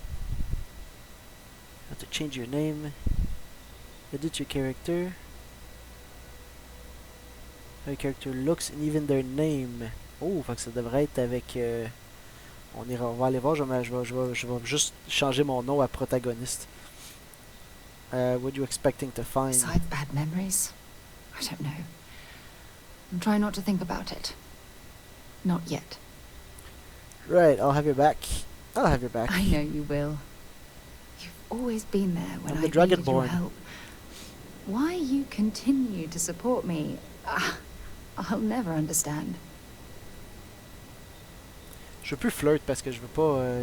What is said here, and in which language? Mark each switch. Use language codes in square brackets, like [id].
[en] You have to change your name. Edit your character. How your character looks and even their name. [fr] Oh, fait que ça devrait être avec... on va aller voir, je vais juste changer mon nom à protagoniste. [en] What are you expecting to find? Besides bad memories? I don't know. I'm trying not to think about it. Not yet. Right, I'll have your back. I'll have your back. I know you will. You've always been there when I'm I needed your Dragonborn. help. Why you continue to support me, I'll never understand. [fr] Je veux plus flirt parce que je veux pas...